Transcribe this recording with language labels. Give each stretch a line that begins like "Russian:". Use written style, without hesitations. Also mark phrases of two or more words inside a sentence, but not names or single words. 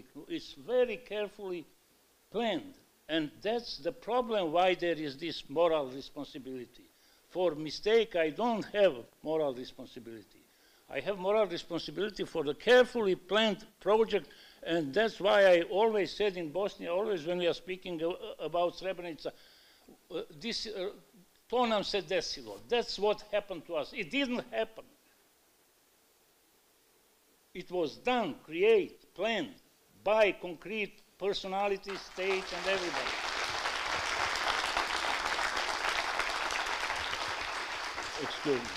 English: It's very carefully planned. And that's the problem why there is this moral responsibility. For mistake, I don't have moral responsibility. I have moral responsibility for the carefully planned project. And that's why I always said in Bosnia, always when we are speaking about Srebrenica,
Bosnian: to nam se desilo.
English: That's what happened to us. It didn't happen. It was done, created, planned by concrete personalities, state, and everybody. Excuse me.